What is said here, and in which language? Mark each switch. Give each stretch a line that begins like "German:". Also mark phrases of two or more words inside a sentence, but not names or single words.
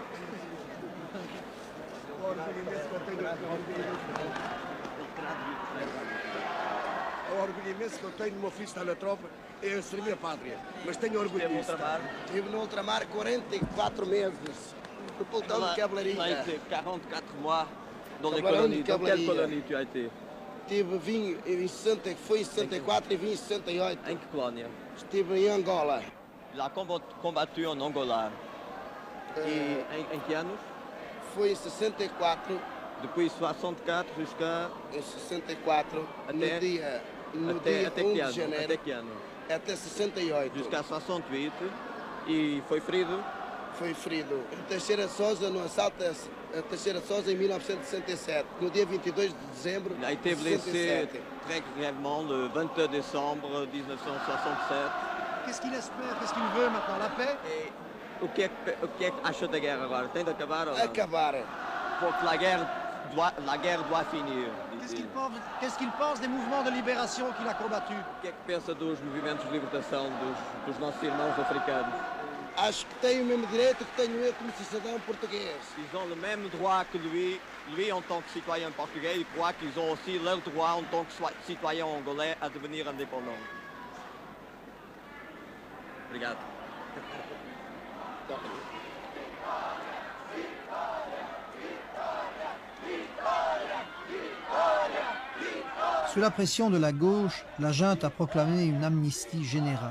Portuguese: É o orgulho imenso que eu tenho no meu filho estar na tropa e a servir a pátria. Mas tenho orgulho disso. Estive no ultramar 44 meses. No pelotão de cavalaria.
French: Tu as été 44 mois dans les colonies. Dans quelle colonie tu as été?
Portuguese: Vim em 60, foi em 64 e vim em 68. Em que colônia? Estive em Angola.
French: Il a combattu en Angola.
Portuguese: Et en que anos? Foi em 64.
French: Depuis 64 jusqu'à...
Portuguese: Em 64. Até, no dia até 1 que de ano? janeiro. Até que ano? Até 68. Jusqu'à 68. E foi ferido? Foi ferido em Teixeira de Sousa, no assalto a Teixeira de Sousa em 1967, no dia 22 de dezembro
French: Il a été
Portuguese: de
French: blessé
Portuguese: 67.
French: très grièvement le 22 décembre 1967. Qu'est-ce qu'il espère? Qu'est-ce qu'il veut maintenant? La paix?
Portuguese: O que é que acha da guerra agora? Tem de acabar ou não? Acabar. Porque a guerra
French: la guerre doit finir. Qu'est-ce qu'il pense des mouvements de libération qu'il a combattus?
Portuguese: O que é que pensa dos movimentos de libertação dos nossos irmãos africanos? Acho que tem o mesmo direito que tenho eu como cidadão português.
French: Ils ont le même droit que lui en tant que citoyen portugais, il croit qu'ils ont aussi leur droit en tant que citoyen angolais à devenir indépendants.
Portuguese: Obrigado.
French: Sous la pression de la gauche, la junte a proclamé une amnistie générale.